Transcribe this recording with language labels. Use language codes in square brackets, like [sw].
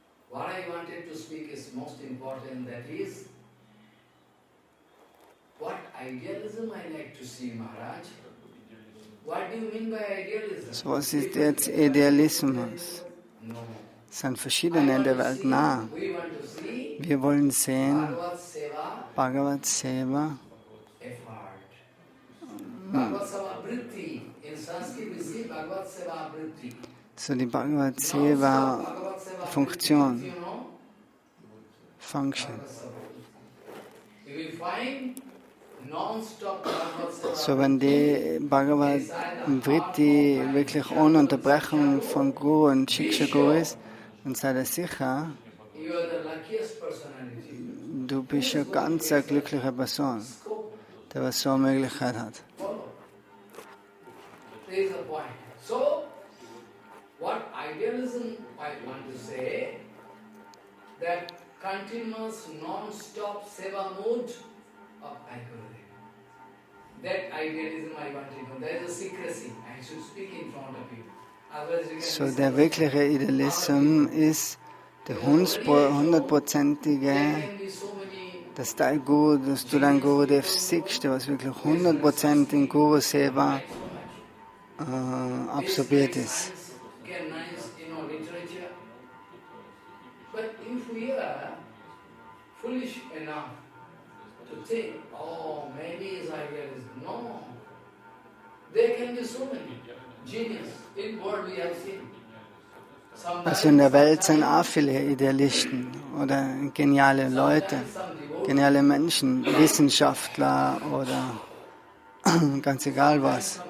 [en] what I wanted to speak is most important, that is, what idealism I like to see, Maharaj. What do you mean by idealism? [de] So, was ist jetzt Idealismus? [en] No. [de] Es sind verschiedene in der Welt nah. [en] We want to see [de] Wir wollen sehen, [en] Bhagavad Seva [de] Bhagavad Seva, [en] effort. Bhagavad Seva vritti. In Sanskrit we see Bhagavad Seva vritti. [de] so die Bhagavad Seva Funktion, [en] You know? Function. You will find non-stop Bhagavad Seva. [de] So, wenn die Bhagavad Vritti wirklich ohne Unterbrechung von Guru und Shiksha Guru ist, dann sei dir sicher, [en] You are the luckiest personality. [de] du bist eine ganz glückliche Person, der was so eine Möglichkeit hat. [en] Follow. There is a point. So, what idealism I want to say, that continuous non-stop seva mood of Guru. That idealism I want to know. There is a secrecy. I should speak in front of you. Otherwise you can [de] So, der wirkliche Idealismus ist der hundertprozentige, [en] can be so many [de] dass dein Guru, dass du dein Guru siehst, der was wirklich 100% in Guru Seva absorbiert ist. [en] can nice, literature. But if we are foolish enough to think, oh, maybe it's idealism. No. There can be so many genius. In world we have seen. [de] Also in der Welt sind auch viele Idealisten oder geniale Leute, geniale Menschen, Wissenschaftler oder ganz egal was.